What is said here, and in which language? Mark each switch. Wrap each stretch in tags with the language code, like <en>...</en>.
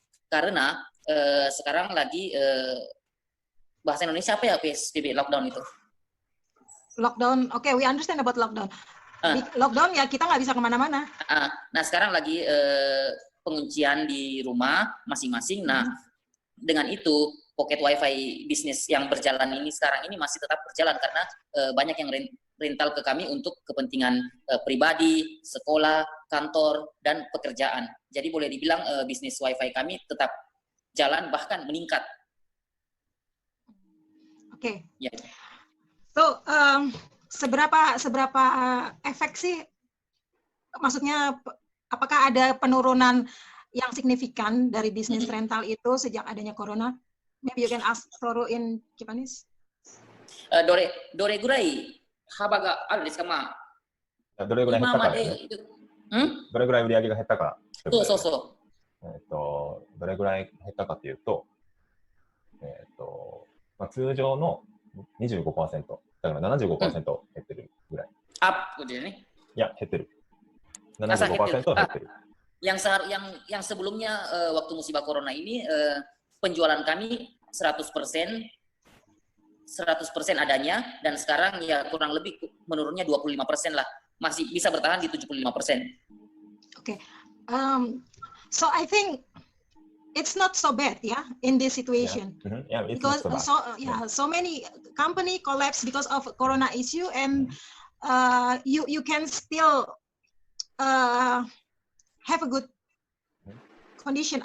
<id>Karena sekarang lagi bahasa Indonesia apa ya PSBB lockdown itu?</id> <en>Lockdown, oke, we understand about lockdown.</en> <id>Di lockdown ya kita nggak bisa kemana-mana. Nah sekarang lagi penguncian di rumah masing-masing. Nah dengan itu pocket wifi bisnis yang berjalan ini sekarang ini masih tetap berjalan karena banyak yang rental ke kami untuk kepentingan pribadi, sekolah, kantor, dan pekerjaan. Jadi boleh dibilang bisnis wifi kami tetap jalan bahkan meningkat. Oke. Ya.</id> <en>So,</en> <id>seberapa efek sih? Maksudnya, apakah ada penurunan yang signifikan dari bisnis rental itu sejak adanya corona?</id> <en>Maybe you can ask Toru in Japanese.</en> <ja>どれぐらい幅があるんですか？どれぐらい減ったかですね。どれぐらい売り上げが減ったか。そう。どれぐらい減ったかというと、通常の 25%、だから 75% 減ってるぐらい。アップでね。いや、減ってる。75% 減ってる。</ja> <id>Yang sebelumnya waktu musibah corona ini penjualan kami 100% adanya, dan sekarang ya kurang lebih menurunnya 25% lah. Masih bisa bertahan di 75%.</id> <en>Okay. So I think it's not so bad, in this situation. Yeah, it's because not so bad. So many company collapse because of corona issue, and you can still have a good condition.</en>